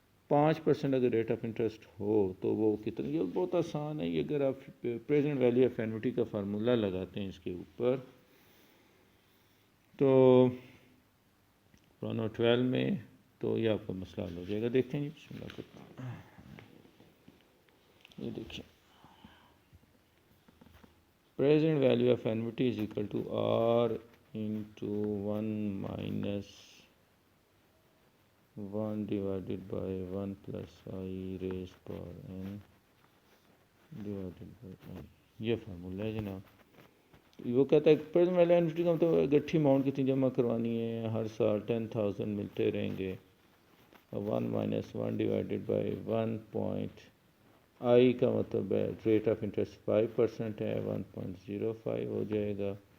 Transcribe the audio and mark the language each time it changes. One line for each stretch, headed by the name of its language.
Urdu: 5% اگر rate of interest ہو تو وہ کتنا, یہ بہت آسان ہے. یہ اگر آپ پریزنٹ ویلیو آف اینوٹی کا فارمولا لگاتے ہیں اس کے اوپر تو پرانو 12 میں تو یہ آپ کا مسئلہ حل ہو جائے گا. دیکھتے ہیں جی, بسم اللہ کرتے ہیں. یہ دیکھیں
English: present value of annuity is equal to R into 1 minus 1 divided by 1 plus I raised power n divided by I.
Urdu: یہ فارمولا ہے جناب. وہ کہتا ہے پریزنٹ ویلیو اینوٹی کا مطلب گٹھی اماؤنٹ کتنی جمع کروانی ہے, ہر سال 10,000 ملتے رہیں گے.
English: 1 minus 1 divided by 1 I
Urdu: کا مطلب ہے ریٹ آف انٹرسٹ 5% ہے, 1.05 ہو جائے گا.